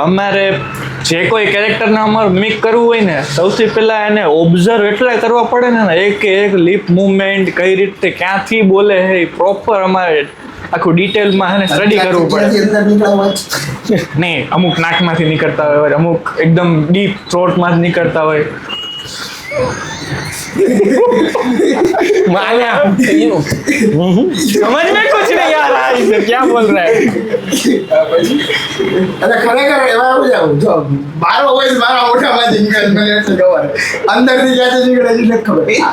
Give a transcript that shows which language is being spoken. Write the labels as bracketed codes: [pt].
[gu] અમારે જે કોઈ કેરેક્ટરને અમારે મિક કરવું હોય ને સૌથી પહેલા એને ઓબ્ઝર્વ એટલા કરવા પડે ને એક લિપ મુવમેન્ટ કઈ રીતે ક્યાંથી બોલે છે એ પ્રોપર અમારે આખું ડિટેલમાં છે ને સ્ટડી કરવું પડે. અંદર નીકળ્યા હોય નહીં, અમુક નાકમાંથી નીકળતા હોય, અમુક એકદમ ડીપ થ્રોટમાં જ નીકળતા હોય. [hi] माना समझ में कुछ नहीं आ रहा है, इसे क्या बोल रहा है. [gu] અને ખરેખર એવા એવું છે જો મારો વોઇસ મારા મોઢામાંથી નીકળે મને એટલે ખબર અંદરથી ક્યાંથી નીકળે છે નથી ખબર.